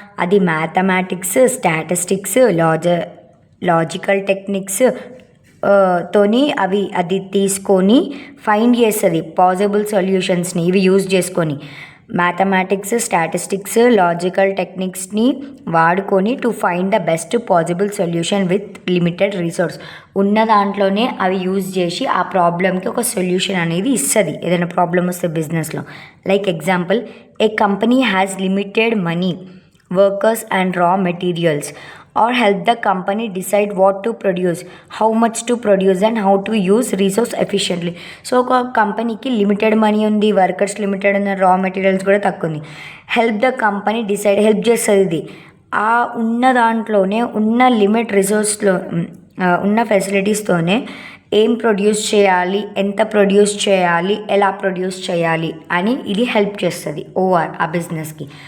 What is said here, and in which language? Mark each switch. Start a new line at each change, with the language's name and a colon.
Telugu: అది mathematics, statistics, logical techniques తోని అది తీసుకొని ఫైండ్ చేస్తుంది పాసిబుల్ సొల్యూషన్స్ని. ఇవి యూజ్ చేసుకొని మ్యాథమెటిక్స్, స్టాటిస్టిక్స్, లాజికల్ టెక్నిక్స్ని వాడుకొని
English: To find the best possible solution with limited resource.
Telugu: ఉన్న దాంట్లోనే అవి యూజ్ చేసి ఆ ప్రాబ్లమ్కి ఒక సొల్యూషన్ అనేది ఇస్తుంది. ఏదైనా ప్రాబ్లమ్ వస్తే బిజినెస్లో,
English: Like example, a company has limited money, workers and raw materials, or help the company decide what to produce, how much to produce and how to use resource efficiently.
Telugu: So ఒక కంపెనీకి limited money ఉంది, workers limited ఉన్న, రా materials కూడా తక్కువ ఉంది.
English: help the company decide,
Telugu: help చేస్తుంది ఇది. ఆ ఉన్న దాంట్లోనే ఉన్న లిమిట్ రిసోర్స్లో ఉన్న ఫెసిలిటీస్తోనే ఏం ప్రొడ్యూస్ చేయాలి, ఎంత ప్రొడ్యూస్ చేయాలి, ఎలా ప్రొడ్యూస్ చేయాలి అని ఇది హెల్ప్ చేస్తుంది ఓఆర్ ఆ బిజినెస్కి.